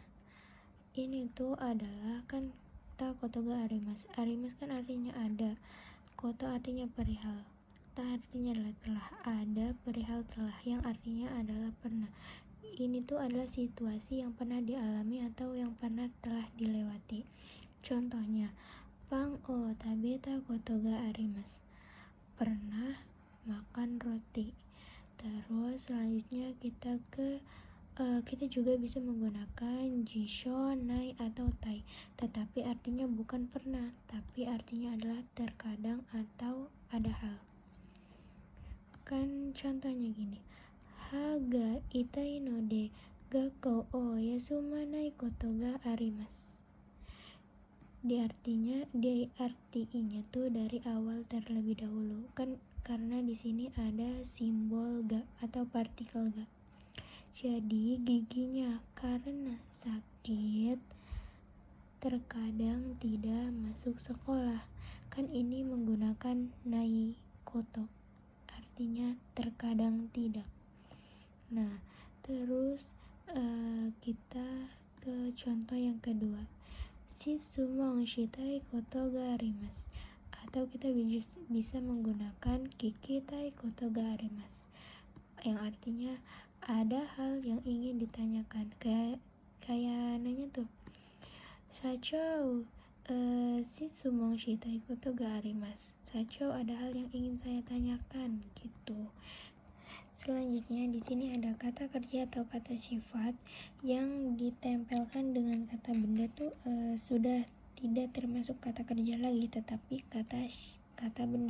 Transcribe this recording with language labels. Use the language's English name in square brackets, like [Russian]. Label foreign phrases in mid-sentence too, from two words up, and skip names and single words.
[Indonesian] Ini tuh adalah kan [Japanese] た ことが あります. [Indonesian] Arimas kan artinya ada, koto artinya perihal, ta artinya adalah telah, ada perihal telah, yang artinya adalah pernah. Ini tuh adalah situasi yang pernah dialami atau yang pernah telah dilewati. Contohnya, [Japanese] パン を 食べた ことが あります, [Indonesian] pernah makan roti. Terus selanjutnya kita juga bisa menggunakan jisho, nai, atau tai, tetapi artinya bukan pernah, tapi artinya adalah terkadang atau ada hal. Kan contohnya gini, [Japanese] 歯が 痛い ので 学校 を 休まない こと が あります. [Indonesian] Di artinya tuh dari awal terlebih dahulu, kan karena di sini ada simbol ga atau partikel ga. Jadi giginya karena sakit terkadang tidak masuk sekolah. Kan ini menggunakan [Japanese] ない こと, [Indonesian] artinya terkadang tidak. Nah, terus kita ke contoh yang kedua, [Japanese] 質問 したい こと が あります, [Indonesian] atau kita bisa menggunakan [Japanese] 聞きたい こと が あります, [Indonesian] yang artinya ada hal yang ingin ditanyakan. Kayak nanya tuh, Sachou, [Japanese] 質問 したい こと が あります. [Indonesian] Sachou, ada hal yang ingin saya tanyakan gitu. Selanjutnya di sini ada kata kerja atau kata sifat yang ditempelkan dengan kata benda tuh sudah tidak termasuk kata kerja lagi, tetapi kata benda.